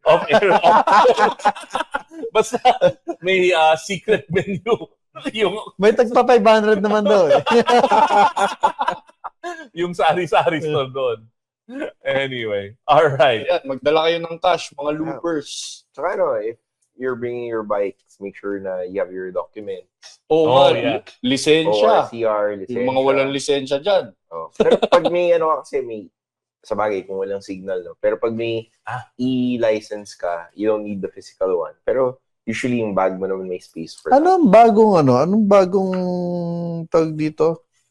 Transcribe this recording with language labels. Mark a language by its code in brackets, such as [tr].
[tl] Off-air. Basta may secret menu. May tagpa 500 naman daw eh. Yung sari-sari store doon. Anyway, alright. Magdala kayo ng cash, mga loopers. Saka [en] you're bringing your bikes, make sure na you have your documents. Oh, [tl] nga, yeah. Lisensya. ORCR, lisensya. Yung mga walang lisensya dyan. Oh. Pero pag may kasi may sa bagay kung walang signal, no? Pero pag may e-license ka, [en] you don't need the physical one. [tl] Pero usually yung bag mo naman may [en] space for that. [tl] Anong bagong tawag dito?